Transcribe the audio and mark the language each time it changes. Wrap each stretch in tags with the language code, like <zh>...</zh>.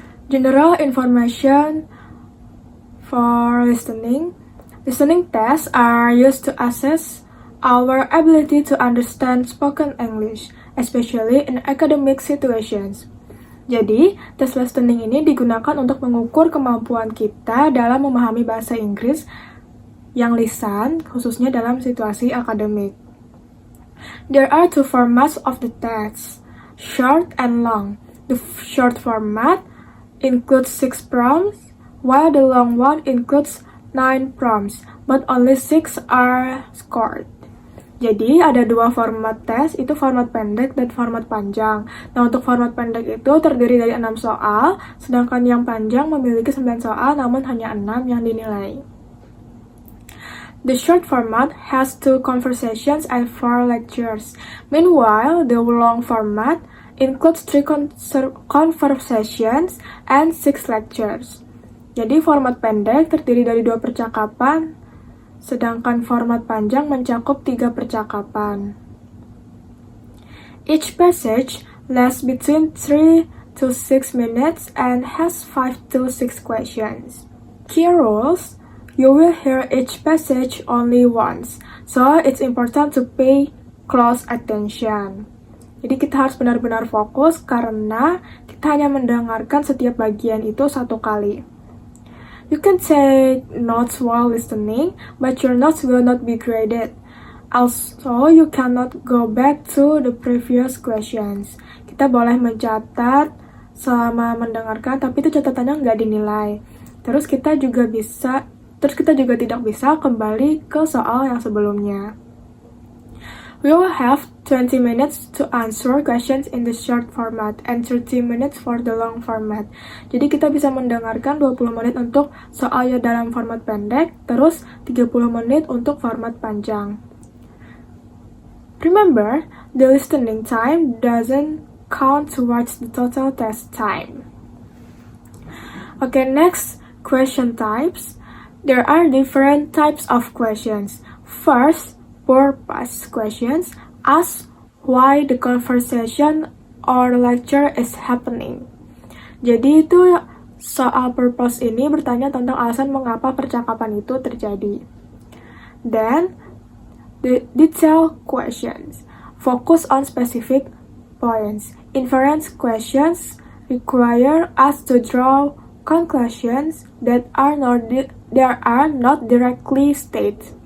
<en>General information for listening. Listening tests are used to assess our ability to understand spoken English, especially in academic situations.</en> <id>Jadi, tes listening ini digunakan untuk mengukur kemampuan kita dalam memahami bahasa Inggris yang lisan, khususnya dalam situasi akademik.</id> <en>There are two formats of the test, short and long. The short format includes 6 prompts, while the long one includes 9 prompts, but only 6 are scored.</en> <id>Jadi ada dua format tes, itu format pendek dan format panjang. Nah, untuk format pendek itu terdiri dari 6 soal, sedangkan yang panjang memiliki 9 soal namun hanya 6 yang dinilai.</id> <en>The short format has 2 conversations and 4 lectures. Meanwhile, the long format includes 3 conversations and 6 lectures.</en> <id>Jadi format pendek terdiri dari 2 percakapan, sedangkan format panjang mencakup 3 percakapan.</id> <en>Each passage lasts between 3 to 6 minutes and has 5 to 6 questions. Key rules: you will hear each passage only once, so it's important to pay close attention.</en> <id>Jadi kita harus benar-benar fokus karena kita hanya mendengarkan setiap bagian itu 1 kali.</id> <en>You can take notes while listening, but your notes will not be graded. Also, you cannot go back to the previous questions.</en> <id>Kita boleh mencatat selama mendengarkan, tapi itu catatannya nggak dinilai. Terus kita juga tidak bisa kembali ke soal yang sebelumnya.</id> <en>We will have 20 minutes to answer questions in the short format and 30 minutes for the long format.</en> <id>Jadi kita bisa mendengarkan 20 menit untuk soalnya dalam format pendek, terus 30 menit untuk format panjang.</id> <en>Remember, the listening time doesn't count towards the total test time. Okay, next, question types. There are different types of questions. First, purpose questions ask why the conversation or lecture is happening.</en> <id>Jadi itu soal purpose ini bertanya tentang alasan mengapa percakapan itu terjadi.</id> <en>Then, the detail questions focus on specific points. Inference questions require us to draw conclusions that are not directly stated.</en>